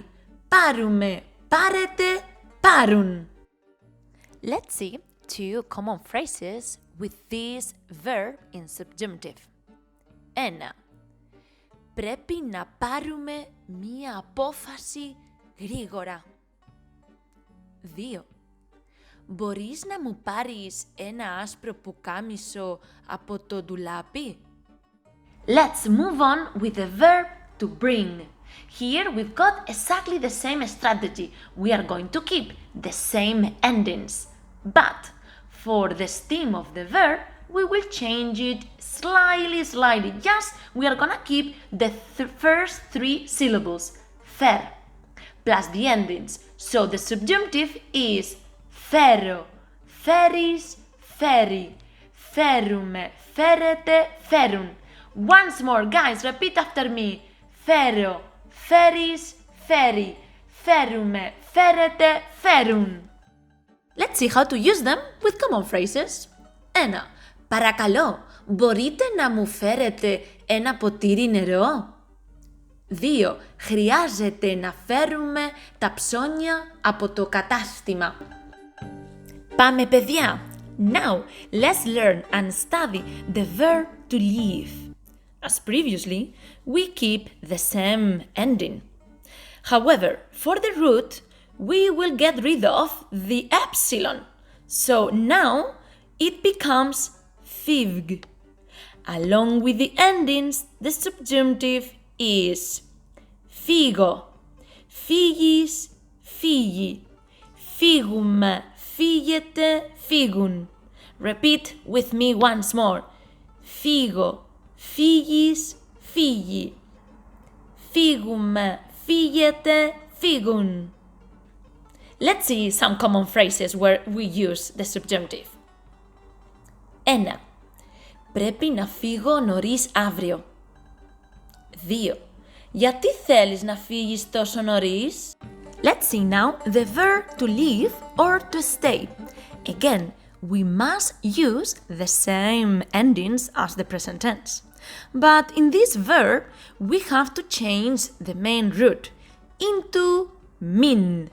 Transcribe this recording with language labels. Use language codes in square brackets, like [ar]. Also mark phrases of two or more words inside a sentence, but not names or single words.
[el] Πάρουμε, πάρετε, πάρουν. [en] Let's see 2 common phrases with this verb in subjunctive. 1. [el] Πρέπει να πάρουμε μία απόφαση γρήγορα. 2. Μπορείς να μου πάρεις ένα άσπρο πουκάμισο από το ντουλάπι? [en] Let's move on with the verb to bring. Here we've got exactly the same strategy. We are going to keep the same endings. But for the stem of the verb, we will change it slightly. Just we are gonna keep the first 3 syllables. Φέρ plus the endings. So the subjunctive is [el] φέρω, φέρεις, φέρει. Φέρουμε, φέρετε, φέρουν. [en] Once more, guys, repeat after me. [el] Φέρω, φέρεις, φέρει. Φέρουμε, φέρετε, φέρουν. [en] Let's see how to use them with common phrases. 1. [el] Παρακαλώ, μπορείτε να μου φέρετε ένα ποτήρι νερό? 2. Χρειάζεται να φέρουμε τα ψώνια από το κατάστημα. Πάμε παιδιά! [en] Now, let's learn and study the verb to leave. As previously, we keep the same ending. However, for the root, we will get rid of the epsilon. So now, it becomes φύγ. Along with the endings, the subjunctive is [el] φύγω, φύγεις, φύγει, φύγουμε, φύγετε, φύγουν. [en] Repeat with me once more. [el] Φύγω, φύγεις, φύγει, φύγουμε, φύγετε, φύγουν. [en] Let's see some common phrases where we use the subjunctive. 1. [el] Πρέπει να φύγω νωρίς αύριο. 2. Γιατί θέλεις να φύγεις τόσο νωρίς? [en] Let's see now the verb to leave or to stay. Again, we must use the same endings as the present tense. But in this verb, we have to change the main root into min.